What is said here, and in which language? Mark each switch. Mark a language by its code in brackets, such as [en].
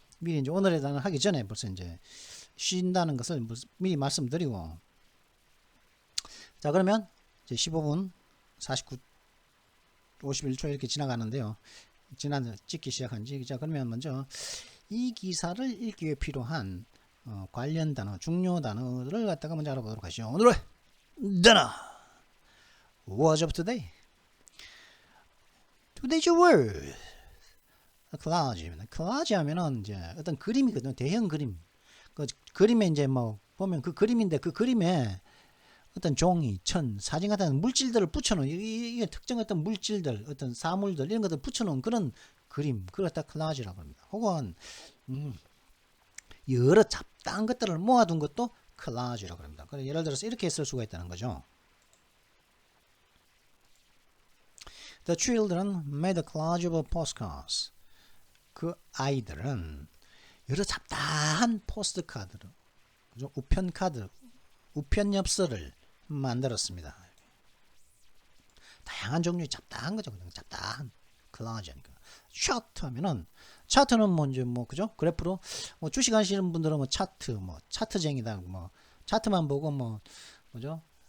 [ko] 미리 이제 오늘에 대한 하기 전에 벌써 이제 쉰다는 것을 미리 말씀드리고, 자 그러면 이제 15분 51초 이렇게 지나가는데요. 찍기 시작한 지. 자 그러면 먼저 이 기사를 읽기 위해 필요한 관련 단어, 중요 단어를 갖다가 먼저 알아보도록 하시죠. 오늘의 단어 [en] What's up today? Today's word collage. [ko] collage 하면은 이제 어떤 그림이거든요. 대형 그림. 그 그림에 이제 뭐 보면 그 그림인데 그 그림에 어떤 종이, 천, 사진 같은 물질들을 붙여놓은 이게 특정 어떤 물질들, 어떤 사물들 이런 것들 붙여놓은 그런 그림, 그걸 갖다 콜라지라고 합니다. 혹은 여러 잡다한 것들을 모아둔 것도 콜라지라고 합니다. 그래서 예를 들어서 이렇게 쓸 수가 있다는 거죠. [en] The children made a collage of postcards. [ko] 그 아이들은 여러 잡다한 포스트카드를, 그죠? 우편카드, 우편엽서를 만들었습니다. 다양한 종류의 잡다한 거죠. 그냥 잡다한 콜라지니까. 차트 하면은 차트는 먼저 뭐 그죠? 그래프로 뭐 주식 하시는 분들은 뭐 차트, 뭐 차트쟁이다, 뭐 차트만 보고 뭐 뭐죠?